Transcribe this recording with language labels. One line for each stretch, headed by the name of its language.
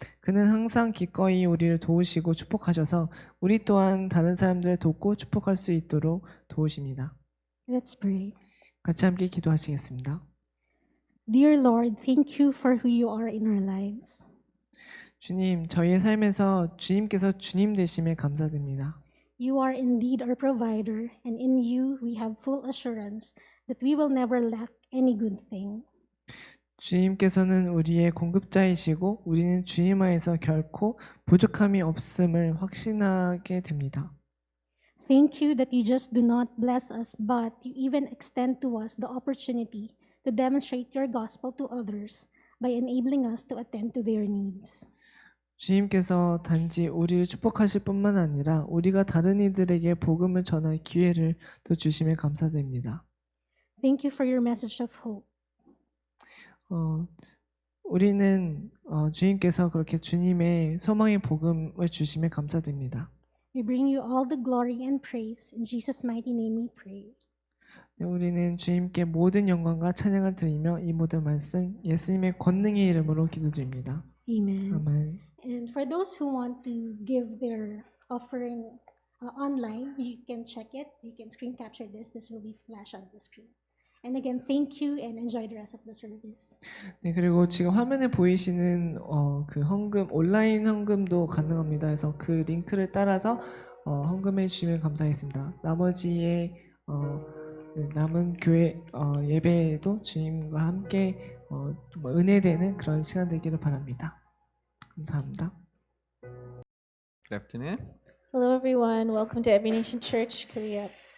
Korean: 그는 항상 기꺼이 우리를 도우시고 축복하셔서 우리 또한 다른 사람들을 돕고 축복할 수 있도록 도우십니다.
English: Let's pray.
Korean: 같이 함께 기도하시겠습니다.
English: Dear Lord, thank you for who you are in our lives.
Korean: 주님, 저희의 삶에서 주님께서 주님 되심에 감사드립니다.
English: You are indeed our provider, and in you we have full assurance that we will never lack any good thing.
Korean: 주님께서는 우리의 공급자이시고 우리는 주님 안에서 결코 부족함이 없음을 확신하게 됩니다.
English: Thank you that you just do not bless us, but you even extend to us the opportunity to demonstrate your gospel to others by enabling us to attend to their needs.
Korean: 주님께서 단지 우리를 축복하실 뿐만 아니라 우리가 다른 이들에게 복음을 전할 기회를 또 주심에 감사드립니다.
English: Thank you for your message of hope.
Korean: 우리는 주님께서 그렇게 주님의 소망의 복음을 주심에 감사드립니다.
English: We bring you all the glory and praise. In Jesus' mighty name we pray.
Korean: 네, 우리는 주님께 모든 영광과 찬양을 드리며 이 모든 말씀 예수님의 권능의 이름으로 기도드립니다.
English: Amen.
Korean: 아멘.
English: And for those who want to give their offering online, you can check it. You can screen capture this. This will be flashed on the screen. And again, thank you and enjoy the rest of the service.
Korean: 네, 그리고 지금 화면에 보이시는 그 헌금, 온라인 헌금도 가능합니다. 그래서 그 링크를 따라서 헌금해 주시면 감사하겠습니다. 나머지의 남은 교회 예배에도 주님과 함께 은혜되는 그런 시간 되기를 바랍니다. 감사합니다. 그래프트는
English: Hello, everyone. Welcome to Every Nation Church, Korea.